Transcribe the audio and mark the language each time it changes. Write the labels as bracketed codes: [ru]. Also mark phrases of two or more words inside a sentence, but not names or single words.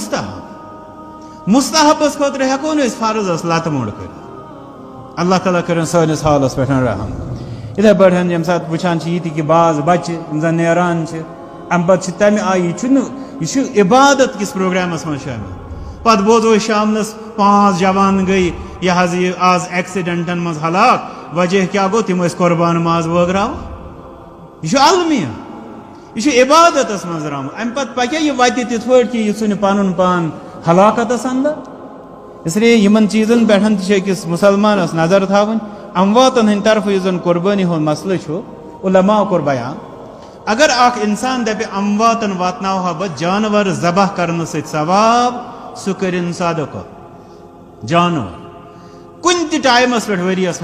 [ks] مستحبس خٲطرٕ ہٮ۪کو نہٕ أسۍ فرضس لتہٕ موٚنڈ کٔرِتھ اللہ تعالیٰ کٔرِن سٲنِس حالس پٮ۪ٹھ رحم یِتھے پٲٹھۍ ییٚمہِ ساتہٕ وٕچھان چھِ یہِ تہِ کہِ بعض بچہِ یِم زن نیران چھِ امہِ پتہٕ چھِ تمہِ آیہِ یہِ چھُ عبادت کِس پروگرامس منٛز شٲمِل پتہٕ بوزو أسۍ شامنس 5 جوان گٔے یہِ حظ یہِ آز ایکسیڈنٹن منٛز ہلاک وجہ کیٛاہ گوٚو تِم ٲسۍ قۄربان ماز وٲگراوان یہِ چھُ المیہ یہ چھُ عبادتس منٛز درٛامُت امہِ پتہٕ پکیٛاہ یہِ وتہِ تِتھ پٲٹھۍ کہِ یہِ ژھُنہِ پنُن پان ہلاکتس اندر [ur] اس لیے [ks] یِمن چیٖزن پٮ۪ٹھ تہِ چھِ أکِس مُسلمانس نظر تھاوٕنۍ امواتن ہٕنٛدِ طرفہٕ یُس زن قۄربٲنی ہُنٛد مسلہٕ چھُ علماء کوٚر بیان اگر اکھ انسان دپہِ امواتن واتناوہا بہٕ جانور ذبح کرنہٕ سۭتۍ ثواب سُہ کٔرِن صدقہٕ جانور کُنہِ تہِ ٹایمس پٮ۪ٹھ ؤرِیس